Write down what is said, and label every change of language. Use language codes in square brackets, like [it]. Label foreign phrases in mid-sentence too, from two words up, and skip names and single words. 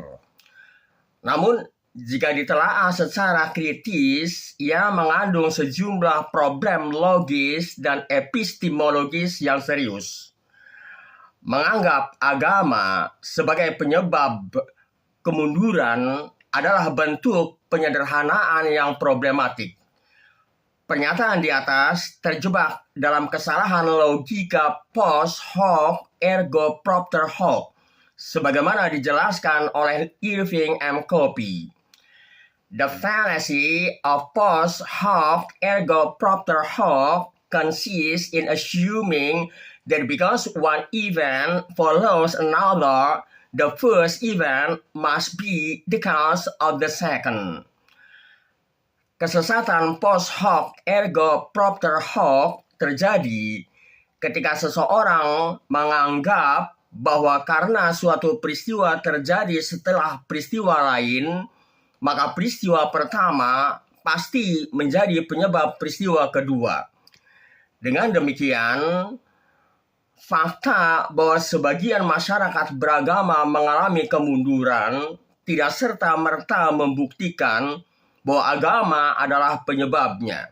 [id] Namun, jika ditelaah secara kritis, ia mengandung sejumlah problem logis dan epistemologis yang serius. Menganggap agama sebagai penyebab kemunduran adalah bentuk penyederhanaan yang problematik. Pernyataan di atas terjebak dalam kesalahan logika [la] post hoc ergo propter hoc, [id] sebagaimana dijelaskan oleh Irving M. Copy. [en] The fallacy of [la] post hoc ergo propter hoc [en] consists in assuming that because one event follows another, the first event must be the cause of the second. [id] Kesesatan [la] post hoc ergo propter hoc [id] terjadi ketika seseorang menganggap bahwa karena suatu peristiwa terjadi setelah peristiwa lain, maka peristiwa pertama pasti menjadi penyebab peristiwa kedua. Dengan demikian, fakta bahwa sebagian masyarakat beragama mengalami kemunduran tidak serta-merta membuktikan bahwa agama adalah penyebabnya.